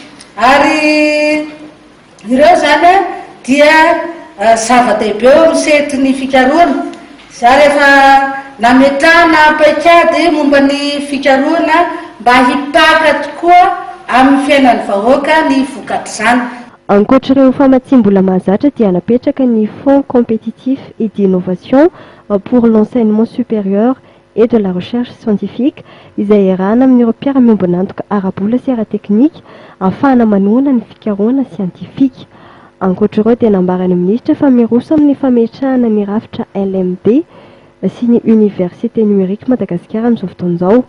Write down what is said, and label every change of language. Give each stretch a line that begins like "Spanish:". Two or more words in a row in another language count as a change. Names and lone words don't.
Malagasy: Ary ireo zany dia zava-dehibe eo amin'ny sehatry ny fikarohana. Za rehefa nametrahana paikady momba ny fikarohana mba hipaka tokoa amin'ny fiainan'ny vahoaka ny vokatra zany. Ankoatr'ireo famatsim-bola mahazatra dia napetraka ny
French: fonds compétitif et d'innovation pour l'enseignement supérieur et de la recherche scientifique
Malagasy: izay iarahana amin'ireo mpiara-miombonantoka ara-bola sy ara-teknika ahafahana manohana ny fikarohana siantifika. Ankoatr'ireo dia nambarany ministra fa miroso amin'ny fametrahana ny rafitra LMD sy ny
French: université numérique
Malagasy: Madagasikara amin'izao fotoan'izao.